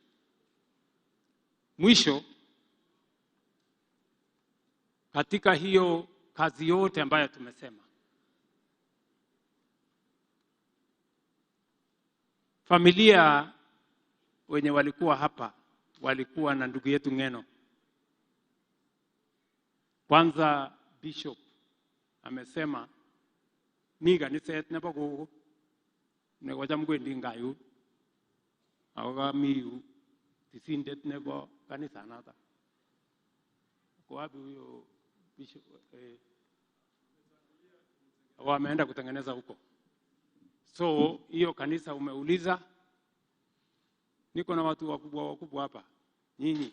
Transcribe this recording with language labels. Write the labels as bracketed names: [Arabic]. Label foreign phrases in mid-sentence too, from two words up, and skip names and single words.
[Swahili] Mwisho, katika hiyo kazi yote ambayo tumesema, familia wenye walikuwa hapa walikuwa na ndugu yetu Ng'eno. Kwanza Bishop amesema ni kanisa yetu [Kalenjin] nebo gogo ne wajam kwendi ngayu awoga miyu tisindet nebo kanisa nata. [Swahili] Kwa wapi huyo Bishop wameenda kutengeneza huko. So hiyo kanisa umeuliza, niko na watu wakubwa hapa nyinyi.